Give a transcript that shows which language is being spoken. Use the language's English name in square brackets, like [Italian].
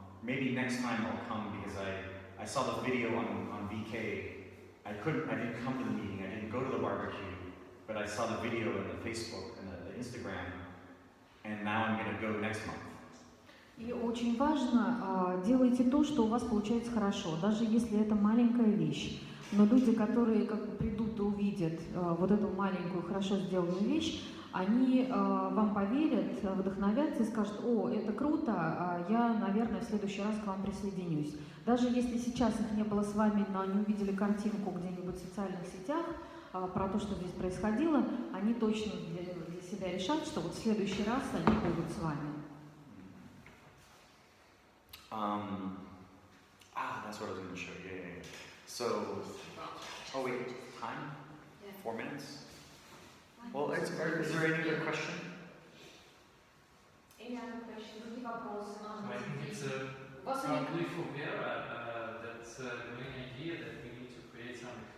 [English] Maybe next time I'll come because I saw the video on VK. I didn't come to the meeting, I didn't go to the barbecue, but I saw the video on the Facebook and the Instagram, and now I'm going to go next month. [Russian] И очень важно, делайте то, что у вас получается хорошо, даже если это маленькая вещь. Но люди, которые как бы придут и увидят вот эту маленькую, хорошо сделанную вещь, они вам поверят, вдохновятся и скажут: о, это круто, я, наверное, в следующий раз к вам присоединюсь. Даже если сейчас их не было с вами, но они увидели картинку где-нибудь в социальных сетях про то, что здесь происходило, они точно для себя решат, что вот в следующий раз они будут с вами. [English] That's what I was going to show you. Yeah. So, oh wait, time? 4 minutes? Well, is there any other question? Any other question? [Russian] Другие вопросы? [English] I think it's probably for Vera that the main idea that we need to create some.